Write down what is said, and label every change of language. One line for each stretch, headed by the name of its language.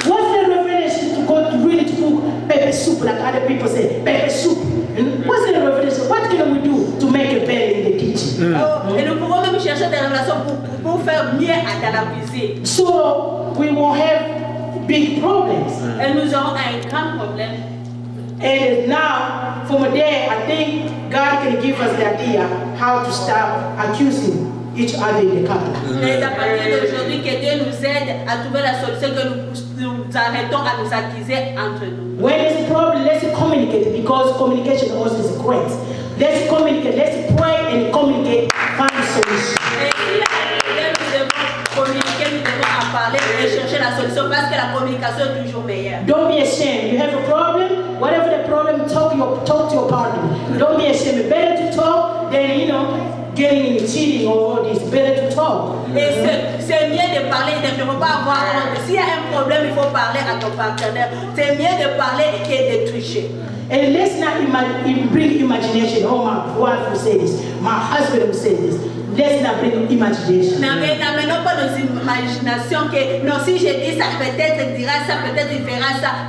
English: What's the revelation to go to really to cook pepper soup like other people say? Pepper soup. What's the revelation? What can we do to make it better in the kitchen?
French: Et nous pouvons même chercher des révélations pour faire mieux dans la cuisine.
English: So we won't have big problems.
French: Et nous aurons un grand problème.
English: And now, from there, I think God can give us the idea how to stop accusing each other in the couple.
French: C'est à partir d'aujourd'hui que Dieu nous aide à trouver la solution que nous arrêtons à nous accuser entre nous.
English: When there's a problem, let's communicate because communication also is great. Let's communicate, let's pray and communicate, find a solution.
French: Et si nous devons communiquer, nous devons en parler et chercher la solution parce que la communication est toujours meilleure.
English: Don't be ashamed. You have a problem, whatever the problem, talk to your partner. Don't be ashamed. It's better to talk than, getting in cheating or all this. Better to talk.
French: Et c'est mieux de parler, il ne faut pas avoir honte. S'il y a un problème, il faut parler à ton partenaire. C'est mieux de parler que de tricher.
English: And let's not bring imagination. Oh, my wife will say this. My husband will say this. Let's not bring imagination.
French: N'amenons pas nos imaginations que non, si je dis ça, peut-être il dira ça, peut-être il fera ça.